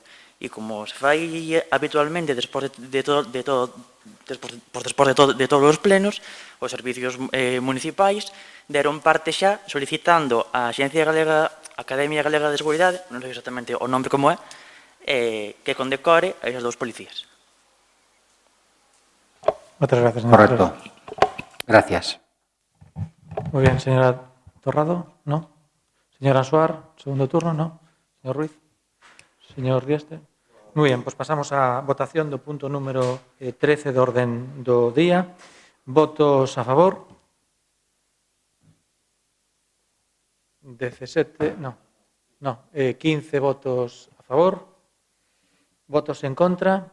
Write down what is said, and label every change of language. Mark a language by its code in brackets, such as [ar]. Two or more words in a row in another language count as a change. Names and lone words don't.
[gl] E como se fai habitualmente despois de todos os plenos, os servicios municipais deron parte xa solicitando á Axencia Galega, Academia Galega de Seguridade, non sei exactamente o nome como é, que condecore a esos dous policías. Moitas gracias, señor. Correcto. Gracias. [es] Muy bien, señora Torrado, no. Señora Suar, segundo turno, no. Señor Ruiz. Señor Dieste. Muy bien, pues pasamos a votación [gl] do punto número 13 do orden do día. [es] Votos a favor. 17, no. 15 votos a favor. Votos en contra.